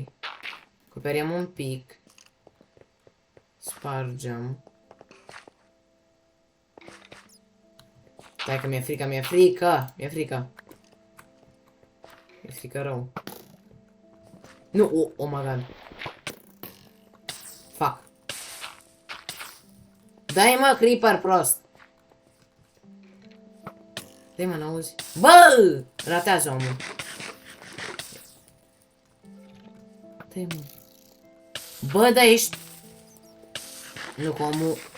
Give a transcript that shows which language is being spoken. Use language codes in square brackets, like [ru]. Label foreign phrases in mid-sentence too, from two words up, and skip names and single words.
[ro] Acoperim un pic. Spargem. Stai că mi-e frică. Mi-e frică rău. Nu, [en] oh my god. Fuck. [ro] Dai mă, creeper prost. Dai mă, n-auzi? Bă! Ratează omul. Dai mă. Bă, da ești... Nu, că omul...